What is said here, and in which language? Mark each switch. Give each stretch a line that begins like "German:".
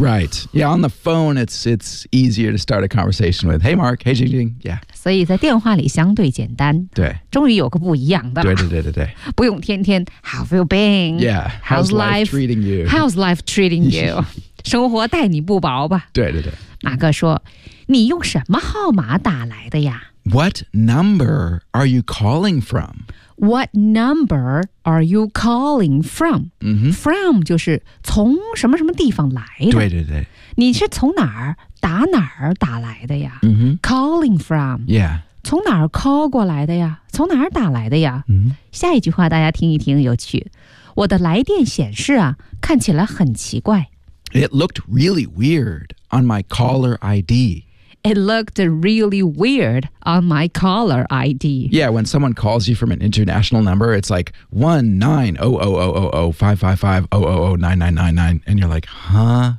English: Right Yeah on the phone it's easier to start a conversation with Hey Mark Hey Jing Jing Yeah
Chinese: 所以在电话里相对简单，对，终于有个不一样的，对对对对对，不用天天
English: How've you been? Yeah, how's life treating you? How's life treating you?
Chinese: 生活待你不薄吧？对对对，马哥说，你用什么号码打来的呀
English: ？What number are you calling from? What number are you calling from?、from
Chinese: 就是从什么什么地方来的？对对对，你是从哪儿？打哪儿打来的呀、
English: Calling from Yeah
Chinese: 从哪儿 call 过来的呀从哪儿打来的呀、下一句话大家听一听有趣我的来电显示啊看起来很奇怪
English: It looked really weird on my caller ID. It looked really weird on my caller ID. Yeah, when someone calls you from an international number, it's like 19000055500999, and you're like, huh?